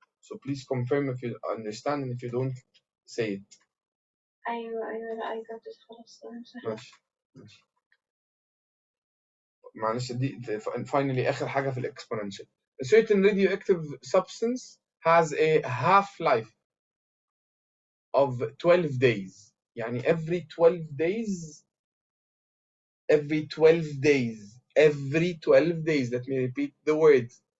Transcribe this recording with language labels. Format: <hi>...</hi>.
<en>So please confirm if you understand and if you don't say it.</en> <ar>ايوه لا</ar> <en>I got it</en> <ar>خلاص تمام سهل. ماشي معلش دي finally آخر حاجة في exponential.</ar> <en>A certain radioactive substance has a half-life of 12 days. يعني every 12 days let me repeat the word.</en>